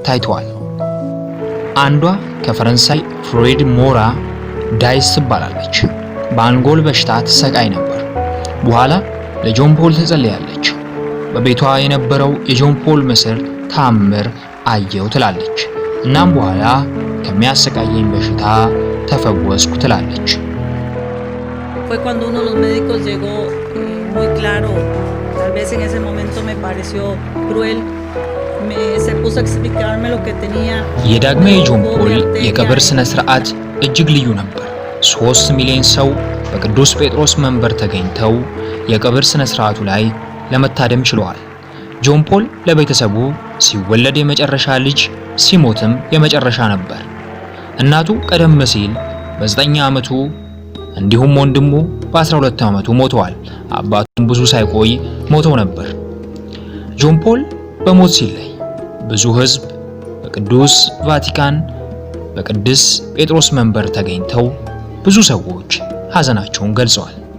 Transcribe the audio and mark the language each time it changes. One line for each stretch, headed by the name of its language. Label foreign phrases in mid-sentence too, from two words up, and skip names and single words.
Amharic: ታይተዋል። አንዷ ከፈረንሳይ ፍሎይድ ሞራ ዳይስ ትባላለች። በአንጎል በሽታ ትሰቃይ ነበር። በኋላ ለጆን ፖል ትጸልያለች። በቤቷ የነበረው የጆን ፖል ምስል ተአምር አየው ትላለች። እናም በኋላ ከሚያሰቃየኝ በሽታ ተፈወስኩ ትላለች።
Spanish: Fue cuando uno de los médicos llegó muy claro, tal vez en ese momento me pareció cruel, se puso a explicarme lo que tenía.
Amharic: የዳግማዊ ጆን ፖል የቀብር ስነ ስርዓት እጅግ ልዩ ነበር። 3 ሚሊዮን ሰው በቅዱስ ጴጥሮስ መንበር ተገኝተው የቀብር ስነ ስርዓቱ ላይ ለመታደም ችለዋል። ጆን ፖል ለቤተሰቡ ሲወለድ የመጨረሻ ልጅ ሲሞትም የመጨረሻ ነበር። እናቱ ቀደም ሲል በ9 ዓመቱ እንዲሁም ወንድሙ በ12 ዓመቱ ሞተዋል። አባቱም ብዙ ሳይቆይ ሞተው ነበር። ጆን ፖል በሞት ሲለይ ብዙ ሕዝብ በቅዱስ ቫቲካን በቅዱስ ጴጥሮስ መንበር ተገኝተው ብዙ ሰዎች ሐዘናቸውን ገልጸዋል።